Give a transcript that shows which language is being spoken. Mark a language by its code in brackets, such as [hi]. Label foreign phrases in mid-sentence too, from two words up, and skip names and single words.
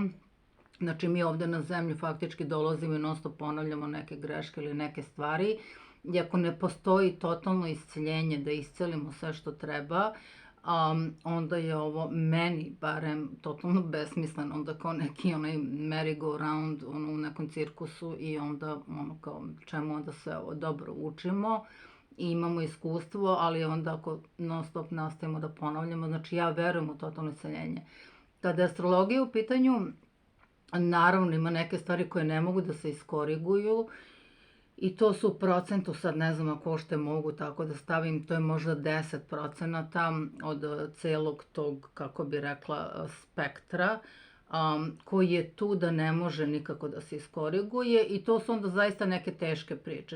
[sr] Znači, mi ovde na zemlju faktički dolazimo i non stop ponavljamo neke greške ili neke stvari. I ako ne postoji totalno isceljenje, da iscelimo sve što treba, onda je ovo meni barem totalno besmisleno, onda kao neki onaj merry-go-round u nekom cirkusu i onda kao čemu onda sve ovo dobro učimo i imamo iskustvo, ali onda ako non stop nastavimo da ponavljamo, znači ja verujem u totalno isceljenje. Kada je astrologija u pitanju, naravno ima neke stvari koje ne mogu da se iskoriguju i to su u procentu, sad ne znam ako uopšte mogu tako da stavim, to je možda 10% od celog tog, kako bi rekla, spektra, koji je tu da ne može nikako da se iskoriguje i to su onda zaista neke teške priče.